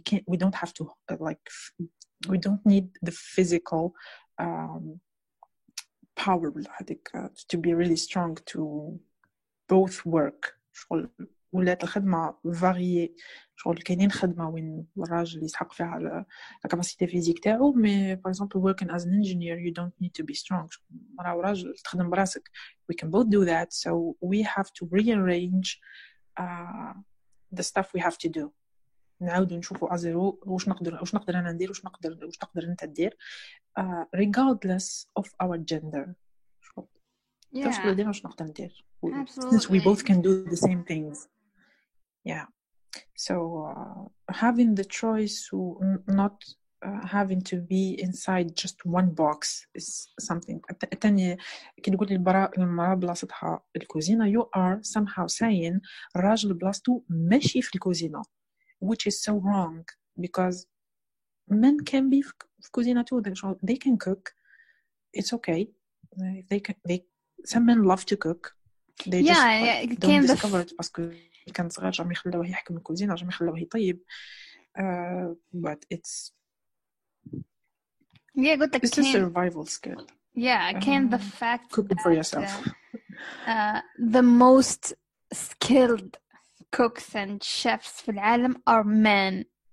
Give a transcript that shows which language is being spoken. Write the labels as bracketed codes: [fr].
[en] We don't have to like we don't need the physical power to be really strong to both work. [ar] ولات الخدمة فاريي شغل كاينين خدمة وين الراجل يسحق فيها على الكاباسيتي فيزيك تاعو مي باغ اكزومبل [en] working as an engineer you don't need to be strong. [ar] مرا وراجل تخدم براسك [en] we can both do that so we have to rearrange the stuff we have to do. [ar] نعاودو نشوفو ازيرو واش نقدر انا ندير واش تقدر انت دير [en] regardless of our gender. [ar] واش تقدر ندير واش نقدر ندير [en] since we both can do the same things. Yeah, so having the choice to not having to be inside just one box is something. [ar] الثاني كي تقول المرأة بلاصتها الكوزينة [en] you are somehow saying [ar] الراجل بلاصتو ماشي في الكوزينة [en] which is so wrong because men can be [ar] في كوزينة too. [en] They can cook. It's okay. Some men love to cook. They just don't discover it [ar] باسكو كان صغير جامي خلاوه يحكم الكوزينة جامي خلاوه يطيب. [en] But it's it's a survival skill. Can the fact cooking for yourself the most skilled cooks and chefs [ar] في العالم [en] are men.